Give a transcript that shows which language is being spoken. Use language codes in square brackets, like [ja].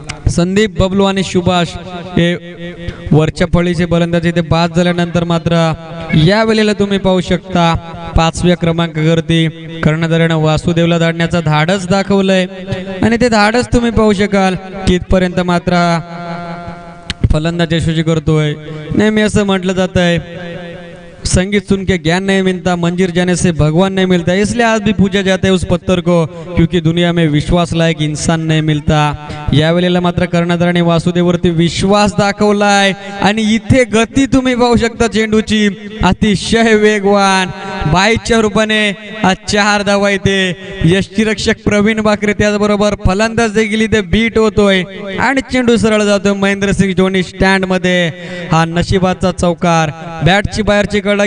[mr] संदीप बबलू आणि सुभाष हे वरच्या फळीचे फलंदाज इथे बाद झाल्यानंतर मात्र या वेळेला तुम्ही पाहू शकता 5व्या क्रमांकावरती कर्णधारानं वासुदेवला धाडण्याचा धाडस दाखवलंय आणि ते धाडस तुम्ही पाहू शकाल कितपर्यंत मात्र फलंदाज यशस्वी करतोय. नेहमी असं म्हटलं जात आहे [hi] संगीत सुन के ज्ञान नहीं मिलता, मंदिर जाने से भगवान नहीं मिलता, इसलिए आज भी पूजा जाता है उस पत्थर को क्योंकि दुनिया में विश्वास लायक इंसान नहीं मिलता. [mr] यावेळेला मात्र कर्णधाराने वासुदेववरती विश्वास दाखवलाय आणि इथे गती तुम्ही पाहू शकता चेंडूची अतिशय वेगवान. 22च्या रूपाने आज 4 धावा इथे यष्टीरक्षक प्रवीण बाकरे त्याचबरोबर फलंदाज देखील इथे बीट होतोय आणि चेंडू सरळ जातोय महेंद्रसिंग धोनी स्टँड मध्ये. हा नशिबाचा चौकार बॅटची बाहेरची कडा